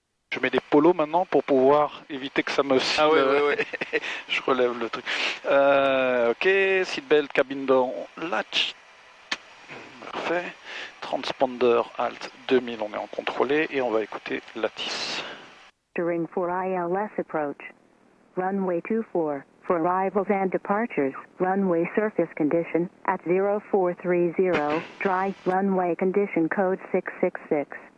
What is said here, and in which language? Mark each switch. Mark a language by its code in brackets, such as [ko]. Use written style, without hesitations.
[fr] Je mets des polos maintenant pour pouvoir éviter que ça me scille. Ah ouais. Je relève le truc. [en] Ok, seatbelt, cabine door, latch. [fr] Parfait. Transponder alt 2000, on est en contrôlé et on va écouter Lattice. [en] Entering for ILS approach. Runway 24. For arrivals and departures, runway surface condition at 0430, dry runway condition code 666.